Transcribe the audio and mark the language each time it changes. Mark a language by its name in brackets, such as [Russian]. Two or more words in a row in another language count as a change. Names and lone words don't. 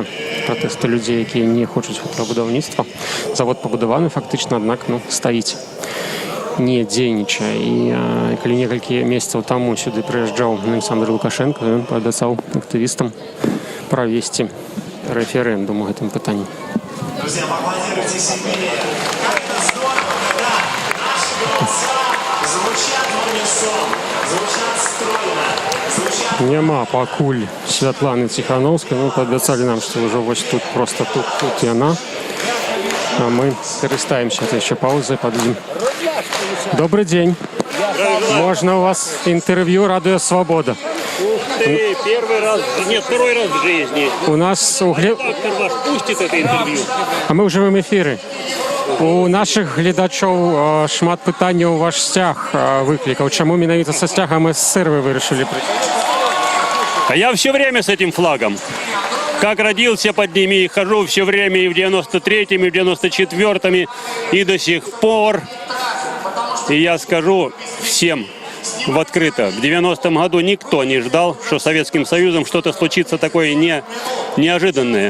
[Belarusian] Пратэсты людзей, якія не хочуць гэтага будаўніцтва. Завод пабудаваны фактычна, аднак стаіць, не дзейнічае. І калі некалькі месяцаў таму сюды прыязджаў Александр Лукашенко, ён паабяцаў актывістам правесці рэферэндум у гэтым пытанні. [Russian] Друзья, поаплодируйте себе. Как это здорово, когда наши голоса звучат в унисон, звучат стройно, звучат... [Belarusian] Няма пакуль Святланы Ціхановскай. Ну, паабяцалі нам, што ўжо вось тут, просто тут яна. [Russian] А мы карыстаемся этой еще паузой, подъедем. Добрый день. Можно у вас интервью «Радио Свобода»? Ух ты, первый раз, нет, второй раз в жизни. У нас Редактор ваш пустит это интервью. А мы уже в эфире. [Belarusian] У наших глядачоў шмат пытанняў ваш сцяг выклікаў. Чаму менавіта са сцягам СССР вы вырашылі прыйсці? [Russian] А я все время с этим флагом. Как родился под ними, и хожу все время и в 93-м, и в 94-м, и до сих пор. И я скажу всем в открыто, в 90-м году никто не ждал, что с Советским Союзом что-то случится такое неожиданное.